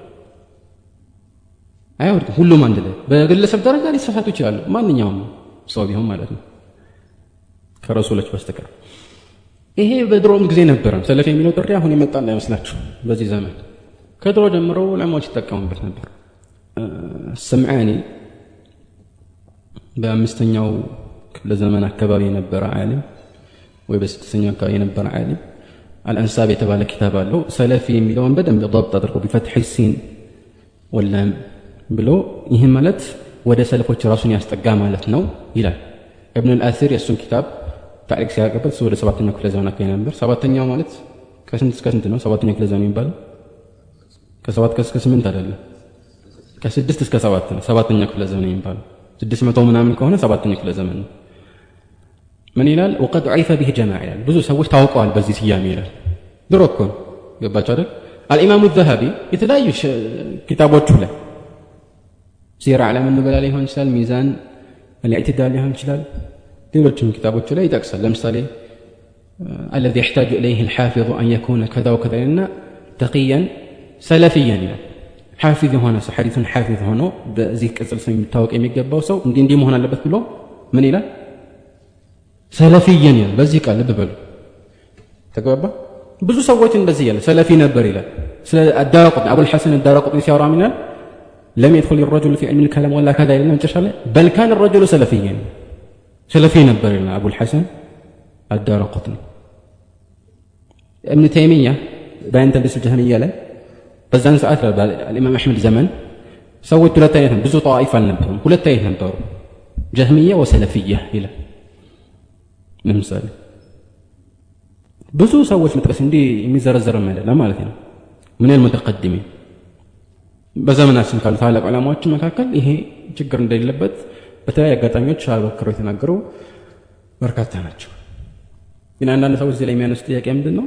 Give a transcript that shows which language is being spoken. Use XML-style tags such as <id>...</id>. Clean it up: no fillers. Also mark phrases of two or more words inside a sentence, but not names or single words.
<am>አይወድቅም። ሁሉም አንድ ላይ በግለሰብ ደረጃ ሊሳሳቱ ይችላሉ፣ ማንኛውም ሰው ቢሆን ማለት ነው ከረሱሎች በስተቀር። ይሄ በድሮም ጊዜ ነበረ። ሰለፍ የሚለው ጥሪ አሁን የመጣ እንዳይመስላችሁ። በዚህ ዘመን ከድሮ ጀምሮ ዑለማዎች ይጠቀሙበት ነበር። ሰምዓኒ በአምስተኛው ክፍለ ዘመን አካባቢ የነበረ ዓሊም ወይ በስድስተኛው አካባቢ የነበረ ዓሊም አልአንሳብ የተባለ ኪታብ አለው። ሰለፊ የሚለውን በደንብ ضبط አድርጎ</am> <ar>بفتح السين</ar> <am>ወላም ብሎ ይህ ማለት ወደ ሰለፎች ራሱን ያስጠጋ ማለት ነው ይላል። ኢብኑ አልአሲር የሱን ኪታብ ታሪክ ሲያቀርብ ወደ 7ኛው ክፍለ ዘመን አካባቢ ነበር። 7ኛው ማለት ከስንት እስከ ስንት ነው? 7ኛው ክፍለ ዘመን የሚባለው ከ7 እስከ 8 አይደለም፣ ከ6 እስከ 7 ነው 7ኛው ክፍለ ዘመን የሚባለው። 600 ምናምን ከሆነ 7ኛው ክፍለ ዘመን ነው። ምን ይላል?</am> <ar>وقد عرف به جماعه</ar> <am>ይላል። ብዙ ሰዎች ታውቀዋል በዚህ ስያሜ ይላል። ድሮ እኮ ገባችሁ አይደል? አልኢማሙ الذهبي የተለያዩ ኪታቦቹ ላይ ሲራ ዓለም እንበላ ሊሆን ይችላል፣ ሚዛን الاعتدال ሊሆን ይችላል፣ ሌሎችም ኪታቦቹ ላይ ይጠቅሳል። ለምሳሌ</am> <ar>الذي يحتاج اليه الحافظ ان يكون كذا وكذا</ar> <am>እና</am> <ar>تقيا سلفيا</ar> <am>ይላል። حافظ ሆነ ሐዲሱን حافظ ሆኖ በዚህ ቅጽል ስም የሚታወቅ የሚገባው ሰው እንዲህ መሆን አለበት ብሎ ምን ይላል? ሰለፊየን ይላል። በዚህ ቃል ልብ በሉ ተግባባ። ብዙ ሰዎች እንደዚህ ይላል ሰለፊ ነበር ይላል። ስለ አዳረቁጥኒ አቡል ሐሰን አዳረቁጥኒ ሲያወራ ምን ይላል?</am> <ar>لم يدخل الرجل في علم الكلام ولا كذا</ar> <am>ይላል። መጨረሻ ላይ</am> <ar>بل كان الرجل سلفيا</ar> <am>ሰለፊ ነበር ይላል አቡል ሐሰን አዳረቁጥኒ። ابن تيمية በአንተ ልጅ ጀህሚያ ላይ በዛን ሰዓት ለኢማም አህመድ ዘመን ሰዎች ሁለት አይነት ብዙ ጣኢፍ አልነበሩም፣ ሁለት አይነት ነበሩ፣ ጀህሚያ ወሰለፊያ ይላል። ለምሳሌ ብዙ ሰዎች መጥቀስ እንዲህ የሚዘረዘርም አይደለም ማለት ነው። ምን المتقدمين በዘመናችን ካሉ ታላቅ ዑለማዎች መካከል ይሄ ችግር እንደሌለበት በተለያዩ አጋጣሚዎች አበክረው የተናገሩ በርካታ ናቸው። ግን አንዳንድ ሰዎች እዚህ ላይ የሚያነሱት ጥያቄ ምንድነው?</am>